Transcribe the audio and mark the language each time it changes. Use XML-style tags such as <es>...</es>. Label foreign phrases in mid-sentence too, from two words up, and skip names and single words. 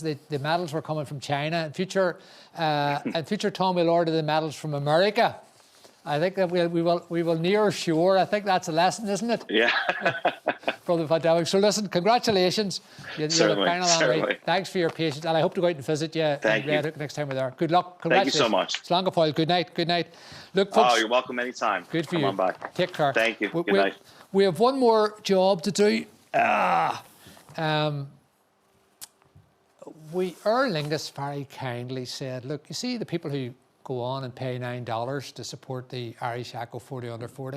<en>The medals were coming from China. In future, Tom will order the medals from America. I think that we will near shore. I think that's a lesson, isn't it? Yeah. From the pandemic. So listen, congratulations. You're the final honoree. Thanks for your patience, and I hope to go out and visit you in Red Hook next time we're there. Good luck. Congratulations. Thank you so much.</en> <ga>Slán go fóill.</ga> <en>Good night. Good night. Look, folks. Oh, you're welcome anytime. Good for Come you. on by. Take care. Thank you. Good night. We have one more job to do. Aer Lingus very kindly said, look, you see the people who go on and pay $9 to support the Irish Echo 40 under 40.</en>